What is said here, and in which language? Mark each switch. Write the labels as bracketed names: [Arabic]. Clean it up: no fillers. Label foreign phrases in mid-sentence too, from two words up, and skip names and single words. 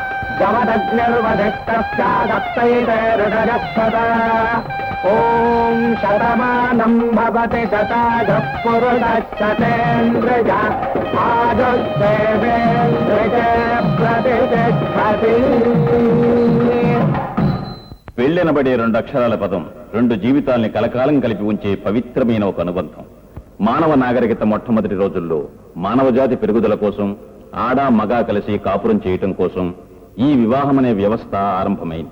[Sanskrit] जमदग्निर्वधिष्ठस्यादत्तैतेरुषजः ॐ शतमानं भवति शतायुः पुरुषः शतेन्द्रिय आयुष्येवेन्द्रिये प्रतिष्ठति. [Telugu] పెళ్ళెనబడే రెండు అక్షరాల పదం రెండు జీవితాల్ని కలకాలం కలిపి ఉంచే పవిత్రమైన ఒక అనుబంధం. మానవ నాగరికత మొట్టమొదటి రోజుల్లో మానవజాతి పెరుగుదల కోసం ఆడా మగా కలిసి కాపురం చేయటం కోసం ఈ వివాహం అనే వ్యవస్థ ఆరంభమైంది.